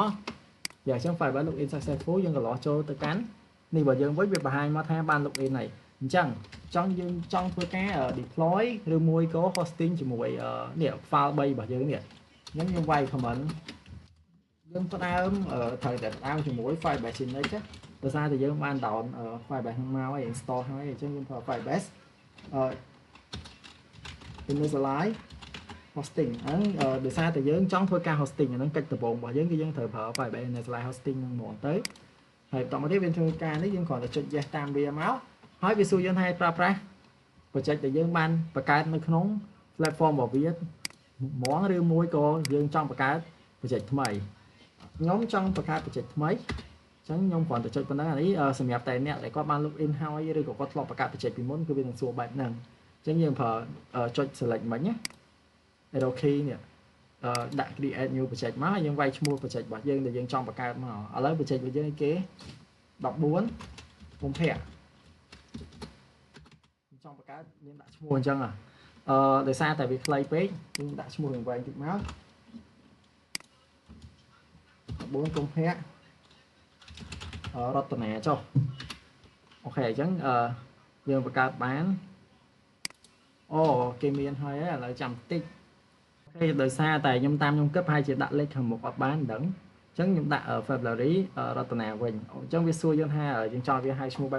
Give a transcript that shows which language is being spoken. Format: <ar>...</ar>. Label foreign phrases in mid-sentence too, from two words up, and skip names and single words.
<km>យ៉ាងអញ្ចឹង Firebase</km> <en>login successful</en> <km>យើងក៏លោះចូលទៅកាន់នេះបើយើងវិញវាបង្ហាញមកថាបាន login ហើយអញ្ចឹងយើងចង់ធ្វើការ deploy ឬមួយក៏ hosting ជាមួយនេះ file 3របស់យើងនេះអញ្ចឹងខ្ញុំវាយ comment យើងផ្ដើមត្រូវតែផ្ដើមជាមួយ Firebase Sync ដោយសារតែយើងបាន down Firebase ហ្នឹងមកហើយ install ហើយអញ្ចឹងយើងប្រើ Firebase</km> <en>initialize hosting</en> <km>ហ្នឹងដោយសារតែយើងចង់ធ្វើការ hosting អាហ្នឹងកិច្ចដំបូងរបស់យើងគឺយើងត្រូវប្រើ Firebase</km> <en>initialize hosting</en> <km>ហ្នឹងហ្មងទៅហើយបន្តមកទៀតវាធ្វើការនេះយើងគ្រាន់តែចុច yes តាម វាមកហើយវាសួរយើងថាប្រើប្រាស់ project ដែលយើងបានបង្កើតនៅក្នុង platform របស់វាហ្មងឬមួយក៏យើងចង់បង្កើត project ថ្មីខ្ញុំចង់បង្កើត project ថ្មីអញ្ចឹងខ្ញុំគ្រាន់តែចុចប៉ុណ្ណឹងអានេះសម្រាប់តែអ្នកដែលគាត់បាន login ហើយឬក៏គាត់ធ្លាប់បង្កើត project ពីមុនគឺវានឹងសួរបែបហ្នឹងអញ្ចឹងយើងប្រើចុច select មិញណា</km> <en>arrow key</en> <km>នេះដាក់</km> <en>create new project</en> <km>មកហើយយើងវាយឈ្មោះ project របស់យើងដែលយើងចង់បង្កើតមកឥឡូវ project របស់យើងគេ14កុម្ភៈចង់បង្កើតយើងដាក់ឈ្មោះអញ្ចឹងដោយសារតែវាខ្លីពេកយើងដាក់ឈ្មោះវែងតិចមក 14កុម្ភៈរតនាចុះអូខេអញ្ចឹងយើងបង្កើតបានអូគេមានហើយឥឡូវចាំបន្តិចអូខេដោយសារតែខ្ញុំតាមខ្ញុំគិតប្រហែលជាដាក់លេខខាងមុខអត់បានដឹងអញ្ចឹងខ្ញុំដាក់ February រតនាវិញអញ្ចឹងវាសួរយើងថាយើងចង់វាហៅឈ្មោះបែប</km>